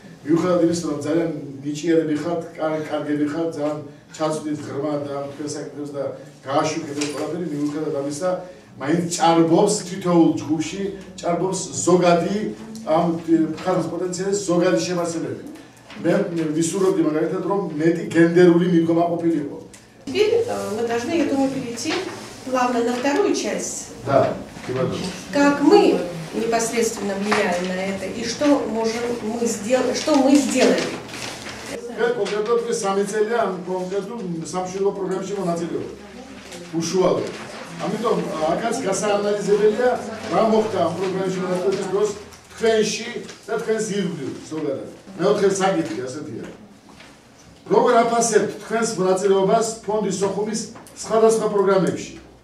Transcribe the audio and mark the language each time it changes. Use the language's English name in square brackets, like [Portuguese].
[Georgian] მიუხედავად იმისა, რომ ძალიან ნიჭიერები ხართ, კარგები ხართ, ძალიან ჩაწვდით ღრმა და თქვენ საკითხებს და გააშუქებთ ყველაფერი, მიუხედავად ამისა, მაინც ჭარბობს თითოეულ ჯგუფში, ჭარბობს зогаდი ამ ხალხის პოტენციალის зогаდი შემოსილები. მე ვისურვებდი მაგალითად, რომ მეტი გენდერული მიდგომა ყოფილიყო. [Russian] Теперь мы должны, я думаю, перейти плавно на вторую часть. Да, как мы непосредственно влияем на это и что мы сделали. [Georgian] კონკრეტულად სამი წელია ამ კონკრეტულ სამშვიდობო პროგრამაში მონაწილეობა. უშუალოდ. ამიტომ აქაც გასაანალიზებელია რა მოხდა ამ პროგრამაში მონაწილეობის დროს თქვენში და თქვენს ირგვლივ ზოგადად. მეოთხე საკითხი ასეთია. როგორ აფასებთ თქვენს მონაწილეობას ფონდის სოხუმის სხვადასხვა პროგრამებში?